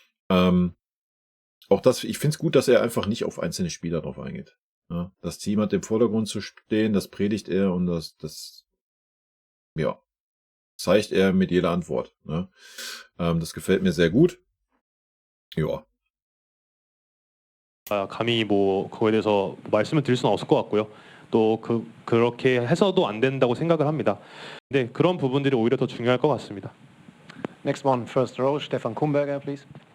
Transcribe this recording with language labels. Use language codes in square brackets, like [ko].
[de] Auch das, ich finde es gut, dass er einfach nicht auf einzelne Spieler drauf eingeht. Ja, das Team hat im Vordergrund zu stehen, das predigt er und das zeigt er mit jeder Antwort. Ne? Das gefällt mir sehr gut. Ja. [ko] 감히 뭐 그거에 대해서 말씀을 드릴 수는 없을 것 같고요. 또 그렇게 해서도 안 된다고 생각을 합니다. 근데 그런 부분들이 오히려 더 중요할 것 같습니다. [en] Next one, first row, Stefan Kumberger, please.